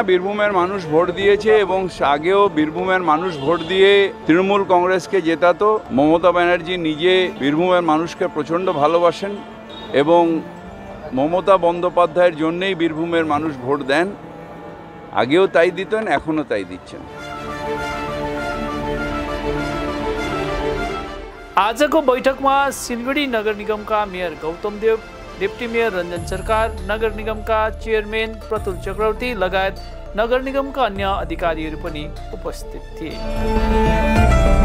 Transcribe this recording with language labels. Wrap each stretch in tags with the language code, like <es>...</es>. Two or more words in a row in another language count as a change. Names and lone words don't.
<bn>বীরভূমের মানুষ ভোট দিয়েছে এবং আগেও বীরভূমের মানুষ ভোট দিয়ে তৃণমূল কংগ্রেসকে জেতাতো। মমতা ব্যানার্জি নিজে বীরভূমের মানুষকে প্রচণ্ড ভালোবাসেন এবং মমতা বন্দ্যোপাধ্যায়ের জন্যই বীরভূমের মানুষ ভোট দেন। আগেও তাই দিতেন, এখনও তাই দিচ্ছেন।</bn> <ne>आजको बैठकमा सिलगढी नगर निगमका मेयर गौतम देव, डेप्टी मेयर रञ्जन सरकार, नगर निगमका चेयरम्यान प्रतुल चक्रवर्ती लगायत नगर निगमका अन्य अधिकारीहरू पनि उपस्थित थिए।</ne>